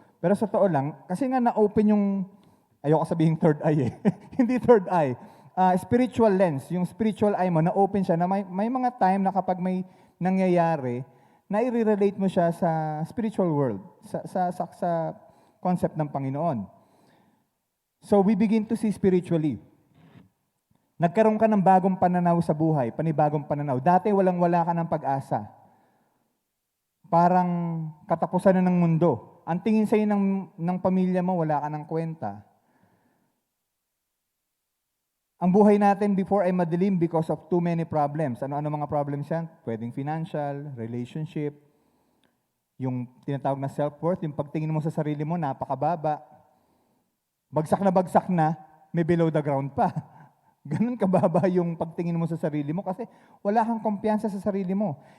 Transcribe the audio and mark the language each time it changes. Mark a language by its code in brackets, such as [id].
[tl] Pero sa totoo lang, kasi nga na-open yung, ayoko sabihin third eye eh. Hindi third eye. Spiritual lens, yung spiritual eye mo, na-open siya na may mga time na kapag may nangyayari, na i-relate mo siya sa spiritual world, sa concept ng Panginoon. [en] So we begin to see spiritually. [tl] Nagkaroon ka ng bagong pananaw sa buhay, panibagong pananaw. Dati walang-wala ka ng pag-asa. Parang katapusan na ng mundo. Ang tingin sa'yo ng pamilya mo, wala ka ng kwenta. Ang buhay natin [en] before [tl] ay madilim [en] because of too many problems. [tl] Ano-ano mga problems yan? Pwedeng financial, relationship, yung tinatawag na self-worth, yung pagtingin mo sa sarili mo, napakababa. Bagsak na, may below the ground pa. Ganun kababa yung pagtingin mo sa sarili mo kasi wala kang kumpiyansa sa sarili mo.